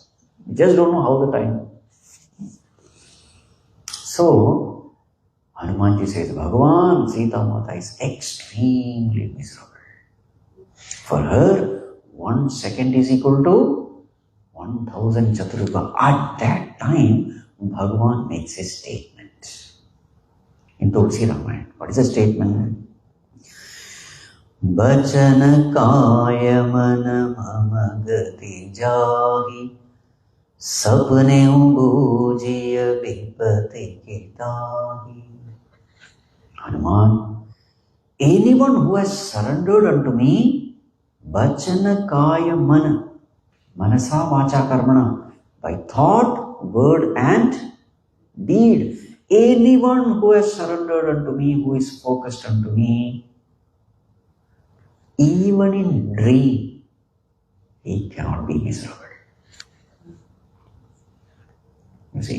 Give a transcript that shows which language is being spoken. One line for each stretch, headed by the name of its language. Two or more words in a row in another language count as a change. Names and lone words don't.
English: You just don't know how the time. So, Hanumanji says, Bhagavan, Sita Mata is extremely miserable. For her, 1 second is equal to 1000 Chaturyuga. At that time, Bhagavan makes a statement in Tulsi Ramayana. What is the statement?
Awadhi: बचन काय मन मम गति जाहि सपने बूझिय विपति की ताहि.
English: Hanuman, anyone who has surrendered unto me,
Sanskrit: वचन काय मन, मनसा वाचा कर्मणा,
English: by thought, word and deed, anyone who has surrendered unto me, who is focused unto me, even in dream, he cannot be miserable. You see?